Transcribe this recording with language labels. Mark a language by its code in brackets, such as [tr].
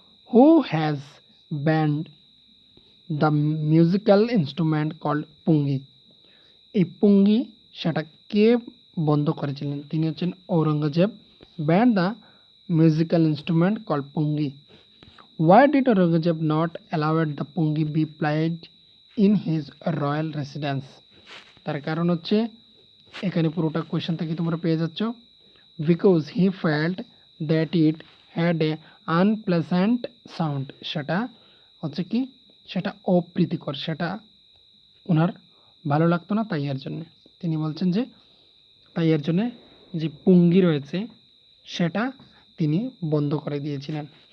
[en] Who has banned the musical instrument called pungi? [bn] এই পুঙ্গি সেটা কে বন্ধ করেছিলেন? তিনি হচ্ছেন Aurangzeb. [en] Banned the musical instrument called pungi. Why did Aurangzeb not allow the pungi be played in his royal residence? [bn] তার কারণ হচ্ছে এখানে পুরোটা কোয়েশ্চেন থেকে তোমরা পেয়ে যাচ্ছ। [en] Because he felt that it had a unpleasant sound. [bn] সেটা হচ্ছে কি? সেটা অপ্রীতিকর, সেটা ওনার ভালো লাগতো না তাই এর জন্যে। তিনি বলছেন যে তাই এর জন্যে যে পুঙ্গি রয়েছে সেটা তিনি বন্ধ করে দিয়েছিলেন।